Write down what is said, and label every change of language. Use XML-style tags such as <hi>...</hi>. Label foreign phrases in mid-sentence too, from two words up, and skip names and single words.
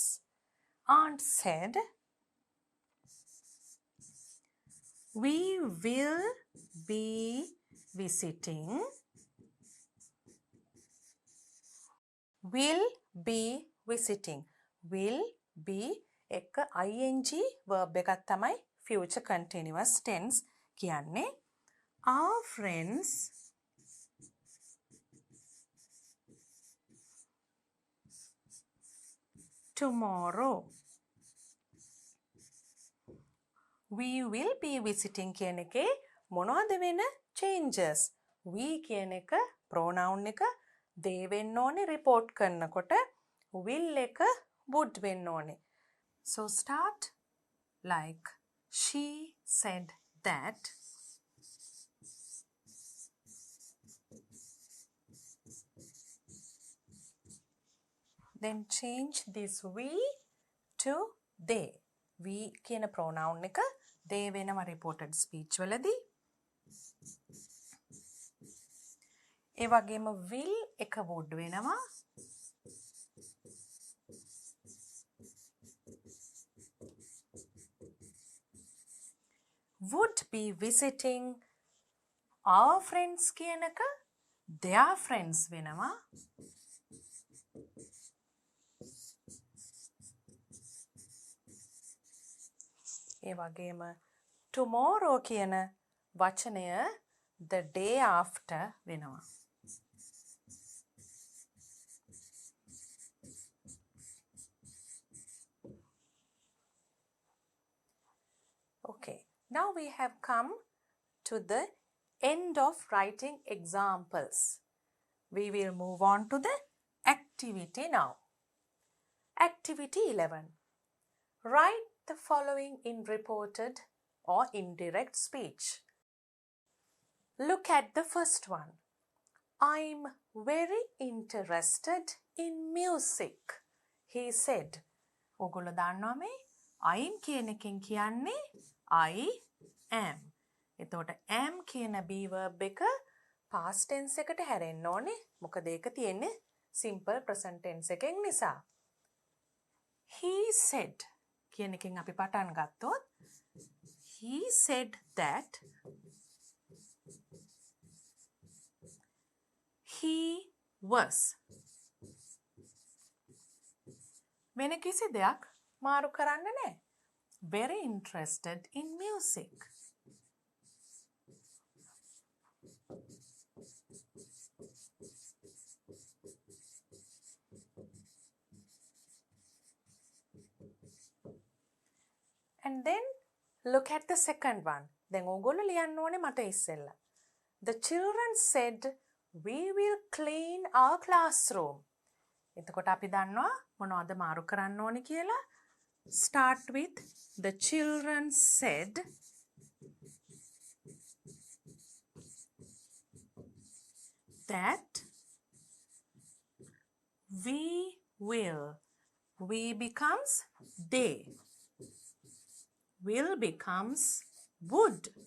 <en>Aunt said, we will be visiting. Will be visiting. Will be</en> <si>එක</si> <en>ing verb</en> <si>එකක් තමයි</si> <en>future continuous tense</en> <si>කියන්නේ.</si> <en>Our friends tomorrow. We will be visiting</en> <si>කියන එකේ මොනවද වෙන changes? We කියන එක pronoun එක they වෙන්න ඕනේ report කරනකොට will එක would වෙන්න ඕනේ.</si> <en>So start like she said that. Then change this we to they.</en> <si>We කියන pronoun එක they වෙනවා</si> <en>reported speech</en> <si>වලදී. ඒ වගේම will එක would වෙනවා.</si> <en>Would be visiting our friends</en> <si>කියන එක</si> <en>their friends වෙනවා.</en> <si>ඒ වගේම tomorrow කියන වචනය</si> <en>the day after</en> <si>වෙනවා.</si> <en>Okay, now we have come to the end of writing examples. We will move on to the activity now. Activity 11. Write the following in reported or indirect speech. Look at the first one. I'm very interested in music, he said.</en> <si>ඔගොල්ලෝ දන්නවා මේ I'm කියන එකෙන් කියන්නේ</si> <en>I am.</en> <si>එතකොට am කියන</si> <en>be verb</en> <si>එක</si> <en>past tense</en> <si>එකට හැරෙන්න ඕනේ. මොකද ඒක තියෙන්නේ</si> <en>simple present tense</en> <si>එකෙන් නිසා.</si> <en>He said</en> <si>කියන එකෙන් අපි පටන් ගත්තොත්</si> <en>he said that he was.</en> <si>වෙන කිසි දෙයක් මාරු කරන්න නැහැ.</si> <en>Very interested in music. And then look at the second one.</en> <si>දැන් ඕගොල්ලෝ ලියන්න ඕනේ මට ඉස්සෙල්ලා.</si> <en>The children said we will clean our classroom.</en> <si>එතකොට අපි දන්නවා මොනවද මාරු කරන්න ඕනේ කියලා.</si> <en>Start with the children said that we will. We becomes they. Will becomes would.</en>